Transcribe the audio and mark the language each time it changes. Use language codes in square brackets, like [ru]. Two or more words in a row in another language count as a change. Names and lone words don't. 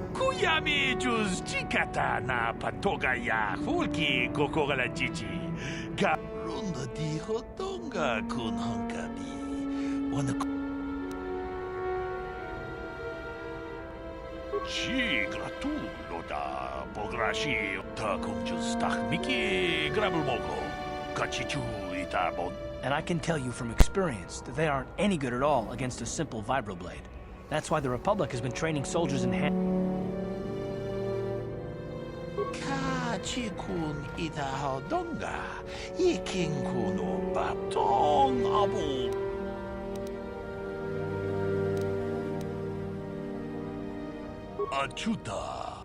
[en] Kuyami juz chikata na patoga ya hulki kokogala jiji. Ga runda di hotonga kun hankabi. Wana Chi gratulo da bograshi ta kunjus takmiki grabulmogo. Kachichu itabon. And I can tell you from experience that they aren't any good at all against a simple vibroblade. That's why the Republic has been training soldiers in hand. Kachikun itahodonga. Ikinkuno batong abu. Achuta.